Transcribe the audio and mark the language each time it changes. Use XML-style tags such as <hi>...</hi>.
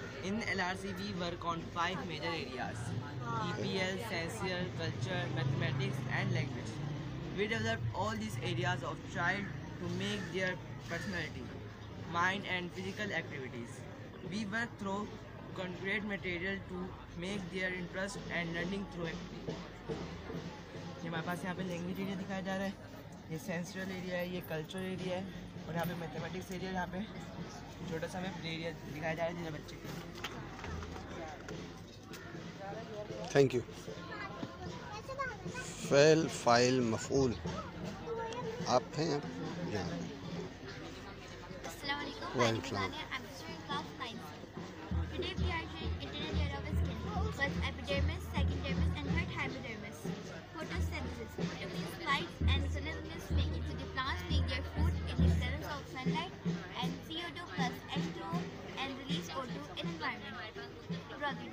<en>In LRC, we work on 5 major areas: EPL, sensory, culture, mathematics, and language. We develop all these areas of child to make their personality, mind, and physical activities. We work through concrete material to make their interest and learning through activity.</en> <hi>ये हमारे पास यहाँ पे language area दिखाया जा रहा है, ये सेंसुरल area है, ये कल्चरल एरिया है और यहाँ पे मैथमेटिक्स एरिया, यहाँ पे छोटा सा हमें प्ले एरिया दिखाया जा रहा है जिसमें बच्चे के।</hi> <en>Thank you. फ़ेल, फ़ाइल, मफ़ूल आप हैं यहाँ? Assalamualaikum. I'm studying class 9. Today we are doing internal layer of skin. First epidermis, second dermis, and third hypodermis. Photosynthesis. Photo means light, and synthesis making. So the plants make their food in the presence of sunlight, and CO2 plus H2O, and release O2 in environment. Rocket.</en>